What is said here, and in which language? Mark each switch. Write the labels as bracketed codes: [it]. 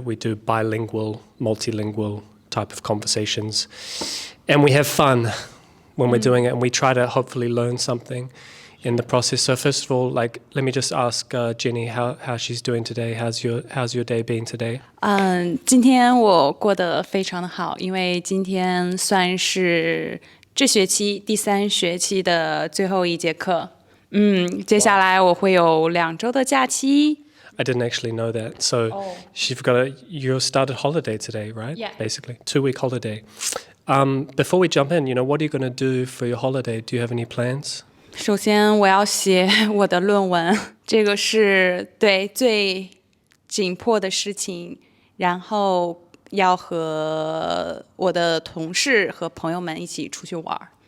[en] We do bilingual, multilingual type of conversations. And we have fun when we're doing it, and we try to hopefully learn something in the process. So first of all, let me just ask Jenny how she's doing today. How's your day been today? [zh] 今天我过得非常的好，因为今天算是这学期第3学期的最后一节课。接下来我会有2周的假期。 [en] I didn't actually know that. So you started holiday today, right? Yeah. Basically, 2-week holiday. Before we jump in, what are you going to do for your holiday? Do you have any plans? [zh] 首先我要写我的论文，这个是最紧迫的事情，然后要和我的同事和朋友们一起出去玩。